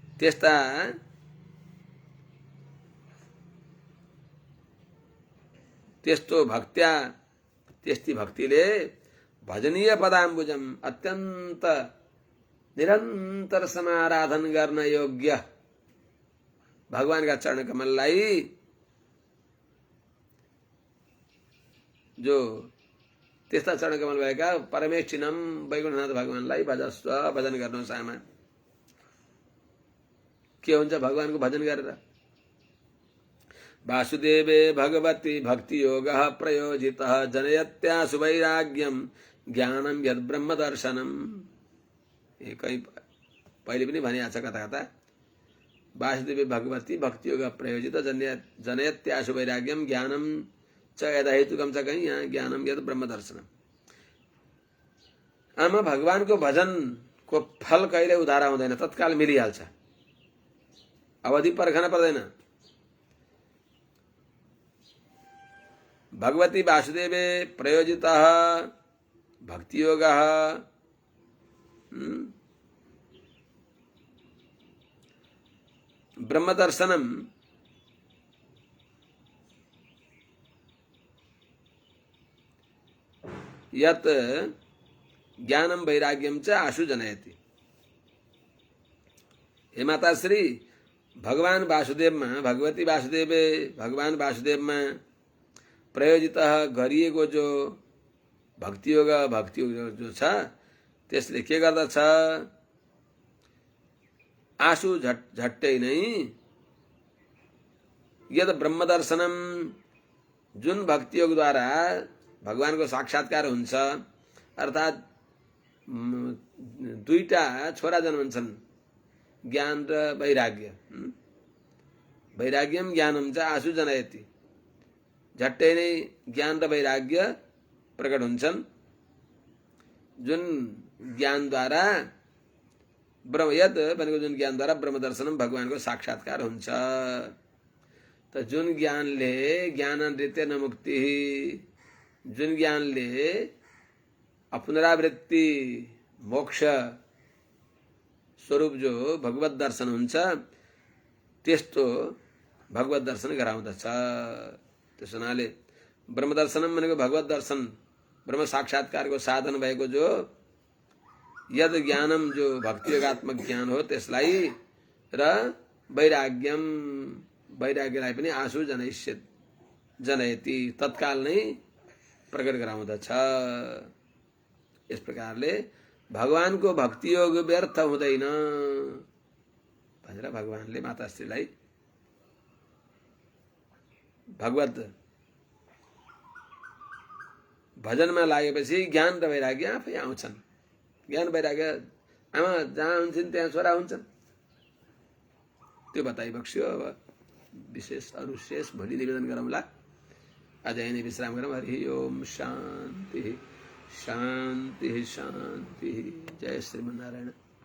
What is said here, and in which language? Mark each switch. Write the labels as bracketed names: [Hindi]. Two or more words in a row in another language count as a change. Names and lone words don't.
[Nepali] त्यस्ता त्यस्तो भक्त्या त्यस्ती भक्तिले [Sanskrit] भजनीय पदाम्बुजम [Nepali] अत्यन्त निरन्तर समाराधन गर्न योग्य भगवानका चरण कमललाई जो त्यस्ता चरण कमल भएका परमेष्ठिनम वैकुण्ठनाथ भगवानलाई भजस्व भजन गर्नुहोस् आमा। के हुन्छ भगवानको भजन गरेर? [Sanskrit] वासुदेवे भगवती भक्ति योग प्रयोजितः जनयत्यासु वैराग्यम ज्ञानम यद ब्रह्म दर्शनम। [Nepali] कहीं पहिले पनि भनिएको छ कता कता। [Sanskrit] वासुदेवे भगवती भक्ति योग प्रयोजित जनयत्यासु वैराग्यम ज्ञानम च यदा हेतुकम [Nepali] छ, कहीं यहाँ [Sanskrit] ज्ञानम यद ब्रह्म दर्शनम। [Nepali] आमा भगवानको भजनको फल कहिले उधार आउँदैन, तत्काल मिलिहाल्छ, अवधि पर्खन पर्दैन। [Sanskrit] भगवती वासुदेवे प्रयोजितः भक्ति योग ब्रह्म दर्शनम यत ज्ञानम वैराग्यम च आशु जनयति। [Nepali] हे माता श्री, [Hindi] भगवान वासुदेव में [Sanskrit] भगवती वासुदेवे [Hindi] भगवान वासुदेव में [Nepali] प्रयोजित गरिएको जो भक्ति योग जो छ त्यसले के गर्दछ? [Sanskrit] आशु [Nepali] झट्टै नै [Sanskrit] यद ब्रह्म दर्शनम, [Nepali] जुन भक्ति योग द्वारा भगवानको साक्षात्कार हुन्छ, अर्थात दुईटा छोरा जन्मन्छन्, ज्ञान र वैराग्य। [Sanskrit] वैराग्यम ज्ञानम च आशु जनयति, [Nepali] झट्टै नै ज्ञान र वैराग्य प्रकट हुन्छन्, जुन ज्ञानद्वारा ब्रह्म यद भनेको जुन ज्ञानद्वारा [Sanskrit] ब्रह्म दर्शनम [Nepali] भगवानको साक्षात्कार हुन्छ। त जुन ज्ञानले [Sanskrit] ज्ञानान्वितेन न मुक्ति, [Nepali] जुन ज्ञानले पुनरावृत्ति मोक्ष स्वरूप जो भगवत दर्शन हुन्छ, त्यस्तो भगवत दर्शन गराउँदछ। त्यसो हुनाले [Sanskrit] ब्रह्म दर्शनम [Nepali] भनेको भगवत दर्शन, ब्रह्म साक्षात्कारको साधन भएको जो [Sanskrit] यद ज्ञानम [Nepali] जो भक्ति योगात्मक ज्ञान हो त्यसलाई, र वैराग्यम वैराग्यलाई पनि [Sanskrit] आशु जनयति, [Nepali] तत्काल नै प्रकट गराउँदछ। इस प्रकारले भगवानको भक्ति योग व्यर्थ हुँदैन भनेर भगवानले माताश्रीलाई भगवत भजनमा लागेपछि ज्ञान र वैराग्य आफै आउँछन्। ज्ञान वैराग्य आमा जहाँ हुन्छन् त्यहाँ छोरा हुन्छन्, त्यो बताइबक्स्यो। अब विशेष अरू शेष भोलि निवेदन गरौँला। आज यही नै विश्राम गरौँ। [Sanskrit] हरि ओम शान्ति शान्ति शान्ति। जय श्रीमन्नारायण।